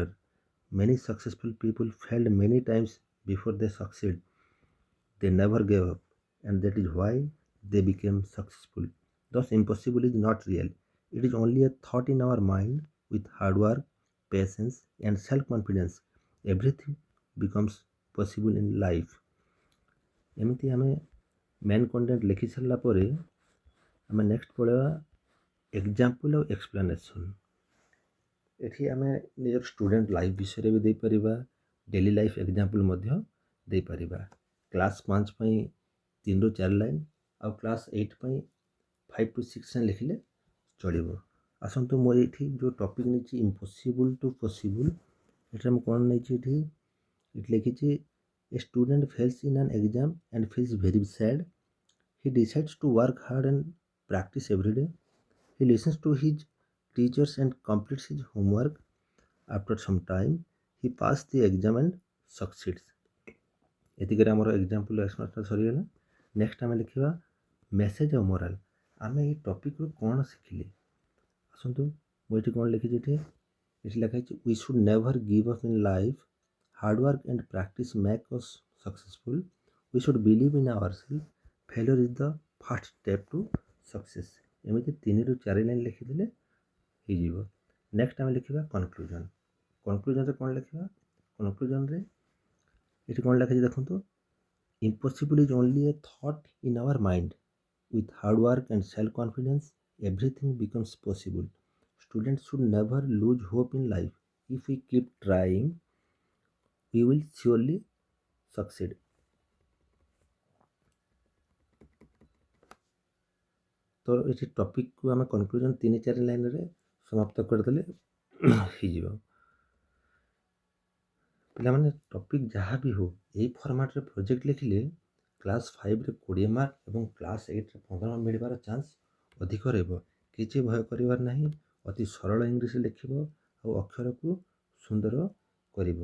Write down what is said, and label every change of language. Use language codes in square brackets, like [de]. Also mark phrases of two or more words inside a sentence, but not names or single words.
[en] many successful people failed many times before they succeed। they never gave up, and that is why they became successful। thus impossible is not real, It is only a thought in our mind. With hard work, patience, and self-confidence, everything becomes possible in life. [or] ଏମିତି ଆମେ [en] main content [or] ଲେଖି ସାରିଲା ପରେ ଆମେ ନେକ୍ସଟ ପଳେଇବା ଏକ୍ଜାମ୍ପଲ୍ ଆଉ ଏକ୍ସପ୍ଲାନେସନ୍। ଏଠି ଆମେ ନିଜର [en] student life [or] ବିଷୟରେ ବି ଦେଇପାରିବା, [en] daily life example [or] ମଧ୍ୟ ଦେଇପାରିବା। କ୍ଲାସ୍ 5 ପାଇଁ 3ରୁ 4 ଲାଇନ୍ ଆଉ କ୍ଲାସ୍ 8 ପାଇଁ 5 to 6 ଲାଇନ୍ ଲେଖିଲେ ଚଳିବ। ଆସନ୍ତୁ ମୁଁ ଏଇଠି ଯେଉଁ ଟପିକ୍ ନେଇଛି [en] impossible to possible, [or] ଏଠାରେ ମୁଁ କ'ଣ ନେଇଛି ଏଠି ଲେଖିଛି [en] a student fails in an exam and feels very sad. He decides to work hard and practise every day. He listens to his teachers and completes his homework. After some time, he passed the exam and succeeds. [or] ଏତିକିରେ ଆମର [en] example explanation [or] ସରିଗଲା। ନେକ୍ସଟ ଆମେ ଲେଖିବା ମେସେଜ୍ ଆଉ ମୋରାଲ୍। ଆମେ ଏଇ ଟପିକ୍ରୁ କ'ଣ ଶିଖିଲେ? ଆସନ୍ତୁ ମୁଁ ଏଠି କ'ଣ ଲେଖିଛି, ଏଠି ଲେଖା ହେଇଛି [en] we should never give up in life. Hard work and practice make us successful. We should believe in ourself. Failure is the first step to success. [or] ଏମିତି 3ରୁ 4 ଲାଇନ୍ ଲେଖିଦେଲେ ହେଇଯିବ। ନେକ୍ସଟ ଆମେ ଲେଖିବା କନକ୍ଲୁଜନ୍। କନକ୍ଲୁଜନ୍ରେ କ'ଣ ଲେଖିବା? କନକ୍ଲୁଜନ୍ରେ ଏଠି କ'ଣ ଲେଖାଯାଇଛି ଦେଖନ୍ତୁ, [en] impossible is only a thought in our mind. With hard work and self confidence everything becomes possible. Students should never lose hope in life. If we keep trying, we will surely succeed. [or] ତ ଏ ଟପିକ୍ କୁ ଆମ କନକ୍ଲୁଜନ୍ 3-4 ଲାଇନ୍ ରେ ସମାପ୍ତ କରିଦେଲେ ହେଇଯିବ। ପିଲାମାନେ ଟପିକ୍ ଯାହା ବି ହଉ ଏଇ ଫର୍ମାଟ୍ରେ ପ୍ରୋଜେକ୍ଟ ଲେଖିଲେ କ୍ଲାସ୍ 5ରେ 20 ମାର୍କ ଏବଂ କ୍ଲାସ୍ 8ରେ 15 ମାର୍କ ମିଳିବାର ଚାନ୍ସ ଅଧିକ ରହିବ। କିଛି ଭୟ କରିବାର ନାହିଁ। ଅତି ସରଳ ଇଂଲିଶରେ ଲେଖିବ ଆଉ ଅକ୍ଷରକୁ ସୁନ୍ଦର କରିବ।